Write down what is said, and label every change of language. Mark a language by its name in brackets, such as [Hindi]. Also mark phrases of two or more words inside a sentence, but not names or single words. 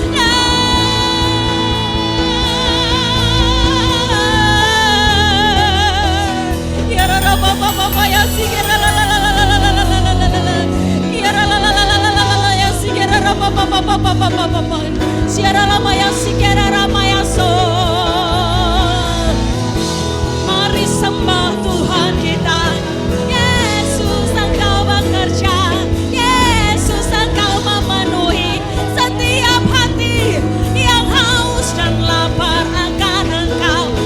[Indonesian] Ya Rara Bapa ya si Rara la la la la la la la la la la la. Ya Rara la la la la la la ya si Rara Bapa si Rara Maya si Rara Maya so. Mari sembah Tuhan kita. Yesus, Engkau bekerja. Yesus, Engkau memenuhi setiap hati yang haus dan lapar akan Engkau.